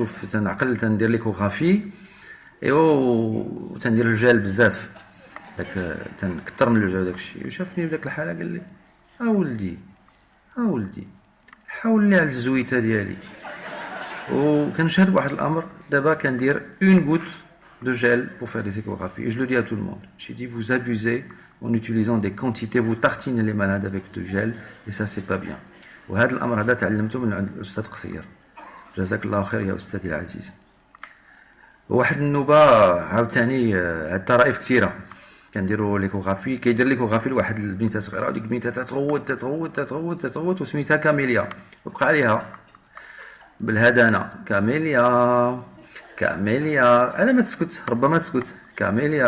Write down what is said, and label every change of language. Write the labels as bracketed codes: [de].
[ar] تنعقل l'échographie et تندير الجال بزاف، داك تنكثر من الجال داك الشيء. وشافني بداك الحاله قال لي ولدي حاول لي على الزويته ديالي. وكنشهد بواحد الامر، دابا كندير [fr] une goutte de gel pour faire des échographies et je le dis à tout le monde. J'ai dit vous abusez en utilisant des quantités, vous tartinez les malades avec du gel et ça c'est pas bien. [ar] وهذا الامر هذا تعلمته من عند الاستاذ قصير، جزاك الله خير يا استاذي العزيز. واحد النوبه عاوتاني الطرائف كثيره كنديروا ليكوغرافي، كيدير ليكوغرافي لواحد البنيته صغيره وديك البنيته تتغوت وسميتها كاميليا، وبقى عليها بالهدانه كاميليا على ما تسكت، ربما تسكت كاميليا.